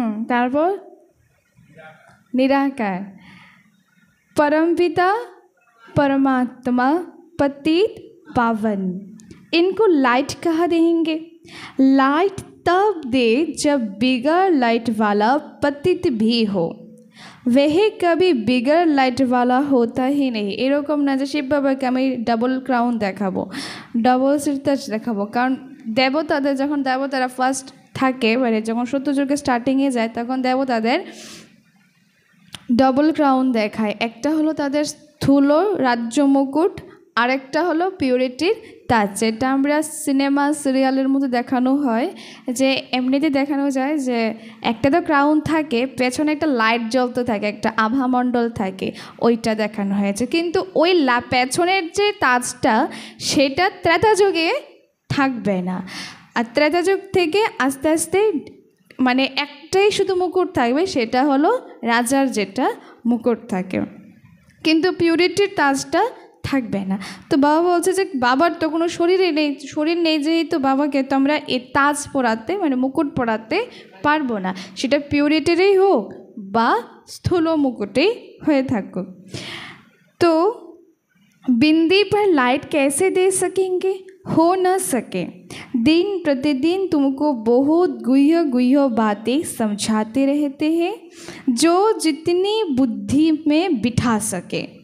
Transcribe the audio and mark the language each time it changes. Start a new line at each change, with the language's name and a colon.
Hindi: তারপর निराकार, परमपिता परमात्मा पतित पावन, इनको लाइट कहाँ देंगे, लाइट तब दे जब बिगर लाइट वाला पतित भी हो, वह कभी बिगर लाइट वाला होता ही नहीं।
Bangla: এরকম না যে শিব বাবাকে আমি ডাবল ক্রাউন দেখাবো, ডাবল সিরতাজ দেখাবো, কারণ দেবতাদের যখন দেবতারা ফার্স্ট থাকে, মানে যখন সত্যযুগের স্টার্টিংয়ে যায়, তখন দেবতাদের ডবল ক্রাউন দেখায়। একটা হলো তাদের স্থূল রাজ্য মুকুট, আরেকটা হলো পিউরিটির তাজ, যেটা আমরা সিনেমা সিরিয়ালের মধ্যে দেখানো হয়, যে এমনিতে দেখানো যায় যে একটা তো ক্রাউন থাকে, পেছনে একটা লাইট জ্বলতে থাকে, একটা আভামণ্ডল থাকে, ওইটা দেখানো হয়েছে। কিন্তু ওই পেছনের যে তাজটা সেটা ত্রেতাযুগে থাকবে না, আর ত্রেতাযুগ থেকে আস্তে আস্তে মানে একটাই শুধু মুকুট থাকবে, সেটা হলো রাজার যেটা মুকুট থাকে, কিন্তু পিউরিটির তাজটা থাকবে না। তো বাবা বলছে যে বাবার তো কোনো শরীর নেই যেহেতু বাবাকে তো আমরা এ তাজ পরাতে মানে মুকুট পরাতে পারবো না, সেটা পিউরিটিরই হোক বা স্থূল মুকুটেই হয়ে থাকুক।
Hindi: तो बिंदी पर लाइट कैसे दे सकेंगे, हो न सके। दिन प्रतिदिन तुमको बहुत गुह्य गुह्य बातें समझाते रहते हैं जो जितनी बुद्धि में बिठा सके।